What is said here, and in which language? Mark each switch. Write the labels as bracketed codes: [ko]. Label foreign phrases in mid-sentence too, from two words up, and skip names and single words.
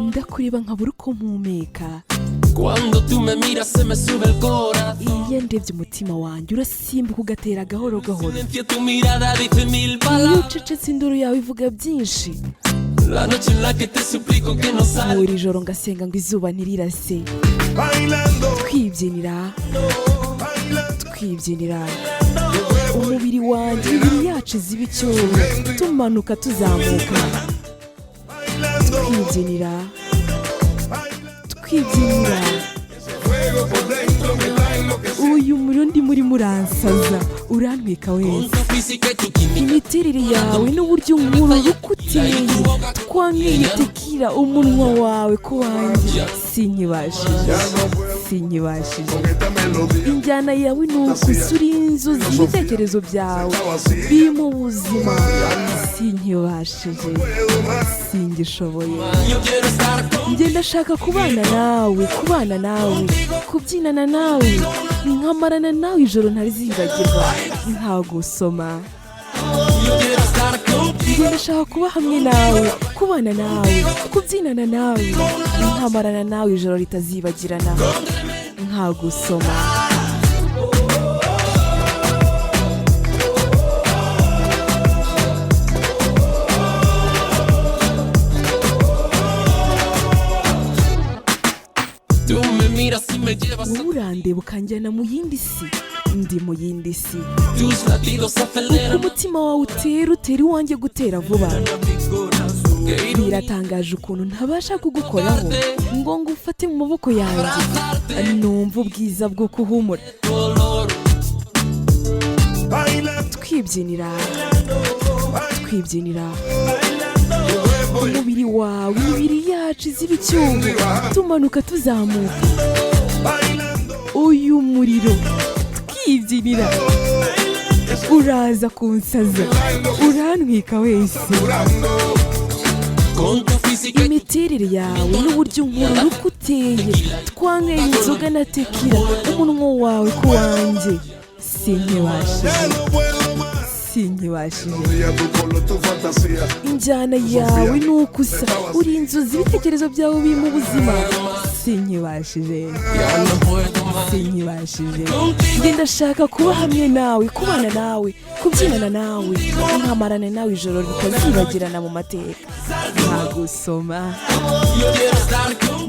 [rw] ndakureba nkabura uko mpumeka. [es] Cuando tú me miras se me sube el corazón. [rw] Iyo ndebye umutima wanjye urasimbuka ugatera gahoro gahoro. [es] Silencio tu mirada dice mil Iyo palabras. [rw] ucecetse induru yawe ivuga byinshi. [es] La noche en la que te suplico que no salgas. [rw] Buri joro ngasenga ngo izuba ntirirase. Twibyinira twibyinira umubiri wanjye imibiri yacu ziba icyuho tumanuka tuzamuka. Twibyinira twibyinira uyu muriro ndi muri muransaza urantwika wese. [es] Tu física y tu química. [rw] Imiterere yawe n'uburyo nkuru ukuteye twanyweye tekira umunwa wawe ko wanjye sinkibashije injyana yawe nukuzura inzozi ibitekerezo byawe biri mu buzima sinkibashije singishoboye. [es] Yo quiero estar contigo. [rw] Njye ndashaka kubana nawe kubyinana nawe nkamarana nawe ijoro ntarizibagirwa nkagusoma. [es] Yo quiero estar contigo. [rw] Njye ndashaka kuba hamwe nawe kubana nawe kubyinana nawe nkamarana nawe ijoro ritazibagirana nkagusoma. [es] Tú me miras y me llevas a... [rw] Wowe urandeba ukanjyana mu yindi si ndi mu yindi si. [es] Tus latidos Uko aceleran [rw] umutima wawe utera iwanjye gutera vuba. [es] mi corazón. Que ilumina [rw] Biratangaje ukuntu ntabasha kugukoraho ngo ngufate mu maboko yanjye numva ubwiza bwo kuhumura. dolor. Twibyinira umubiri wawe imibiri yacu ziba icyuho tumanuka tuzamuka. Uyu muriro twibyinira uraza kunsaza urantwika wese. [es] Con tu física y tu [rw] Imiterere yawe n'uburyo nkuru ukuteye twanyweye inzoga na tekira umunwa wawe ko wanjye sinkibashije. Injyana yawe nuko usa uri inzozi ibitekerezo byawe biri mu buzima sinkibashije. [es] ya no puedo más. [rw] Njye ndashaka kuba hamwe nawe kubana nawe kubyinana nawe nkamarana nawe ijoro ritazibagirana mu mateka nkagusoma. [es] Yo quiero estar contigo.